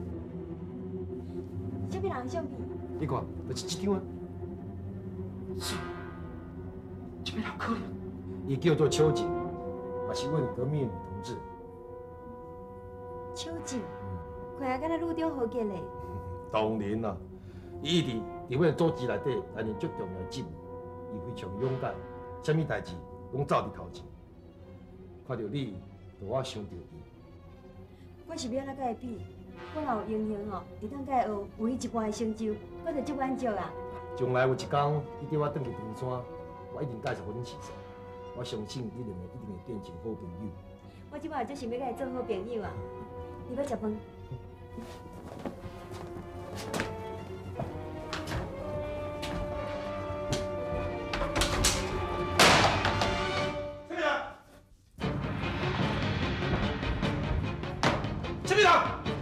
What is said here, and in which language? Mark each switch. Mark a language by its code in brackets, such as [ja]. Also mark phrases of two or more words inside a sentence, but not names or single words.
[nan] 什么人相片？你看，就是这张啊。这边有可能。伊叫做秋瑾，也是阮革命的女同志。秋瑾，看起敢若女中豪杰嘞。当然啦，伊一直伫阮组织内底担任足重要的职务，伊非常勇敢，啥物代志拢走伫头前。看到你，就我想到伊。我是要安怎甲伊比？我若有荣幸哦，会当甲伊学有伊一贯的成就，我就足满足啦。将来有一天，你带我转去长山，我一定介绍互恁认识。我相信你两个一定会变成好朋友。我即摆就想要甲伊做好朋友啊！你要食饭？陈队长，